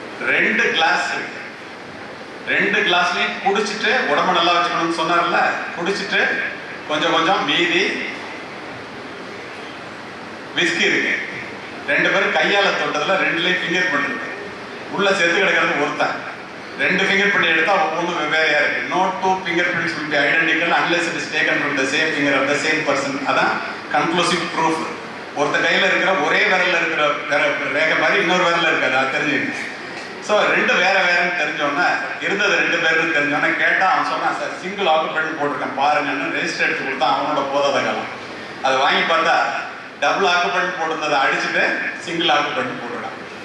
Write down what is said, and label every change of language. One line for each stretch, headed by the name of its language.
Tamil: 2 class, 2 கிளாஸ்லயும் குடிச்சிட்டு உடம்பு நல்லா வச்சுக்கணும்னு சொன்னார்ல, குடிச்சிட்டு கொஞ்சம் மீதி விஸ்கி இருக்கு. 2 பேரும் கையால தொட்டதுல 2லேயும் ஃபிங்கர் பிரிண்ட் இருக்கு. உள்ள செத்து கிடக்கிறது ஒருத்தன். 2 ஃபிங்கர் பிரிண்ட் எடுத்தா ஒவ்வொன்றும் வெவ்வேறையா இருக்கு.
English: No 2 finger prints will be identical unless it is taken from the same finger of the same person.
Tamil: அதான் கன்க்ளூசிவ் ப்ரூஃப். ஒருத்த கையில இருக்கிற ஒரே விரல்ல இருக்கிற ரேகை மாதிரி இன்னொரு விரல்ல இருக்காது, அது தெரிஞ்சுக்கணும். ஸோ 2 வேற வேறன்னு தெரிஞ்சோன்னா, இருந்தது 2 பேருன்னு தெரிஞ்சோன்னா கேட்டால் அவன் சொன்னான், சார் சிங்கிள் ஆக்குபெண்ட் போட்டிருக்கேன் பாருங்கன்னு ரெஜிஸ்டர் எடுத்து கொடுத்தா அவனோட போதாத காலம். அதை வாங்கி பார்த்தா டபுள் ஆக்குபெண்ட் போட்டிருந்ததை அடிச்சுட்டு சிங்கிள் ஆக்குபெண்ட் போட்டுவிடான்.